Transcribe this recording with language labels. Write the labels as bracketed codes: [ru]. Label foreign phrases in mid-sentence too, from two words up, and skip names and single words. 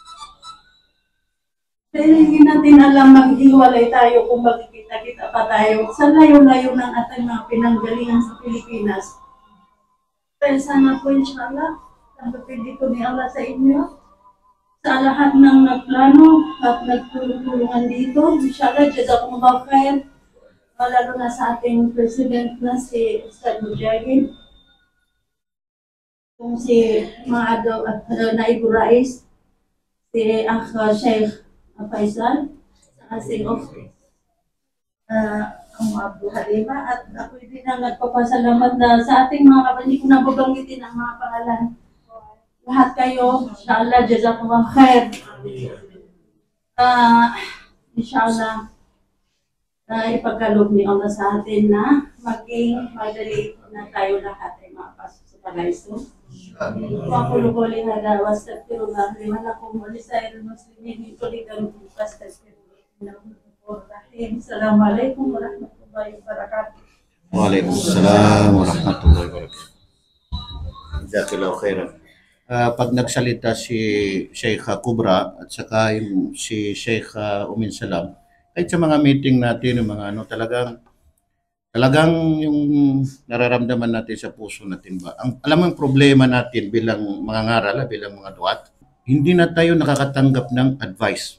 [tl] Dahil hindi natin alam maghiwalay tayo kung magkikita-kita pa tayo sa layo-layo ng ating mga pinanggalingan sa Pilipinas. Kaya sana po inshallah, tanggapin dito ni Allah sa inyo, sa lahat ng nagplano at nagtulungan dito. [ar] إن شاء الله، جزاكم الله خير. [tl] Lalo na sa ating President na si Ustad Mujahid, kung si Maado at Naibul Rais, si Sheikh Faisal, sa si Abu Halima, at ako din ang nagpapasalamat na sa ating mga kapatid, hindi ko nababanggitin ang mga pangalan. Lahat kayo, [ar] إن شاء الله، جزاكم الله خير. [tl] Inshallah, ipagkaloob ni Allah sa atin na maging madali na tayo lahat ay makapasok sa paraiso. [ar] وقل هذا واستغفر الله لي ولكم ولسائر المسلمين من كل ذنب فاستغفروه إنه غفور رحيم. السلام عليكم ورحمة الله وبركاته. وعليكم السلام ورحمة الله وبركاته. جزاك الله خيرا. [tl] Pag nagsalita si Sheikh Kubra at saka yung si Sheikh Umin Salam, kahit sa mga meeting natin, yung mga ano, talagang yung nararamdaman natin sa puso natin ba. Alam mo yung problema natin bilang mga ngaral, bilang mga duat, hindi na tayo nakakatanggap ng advice.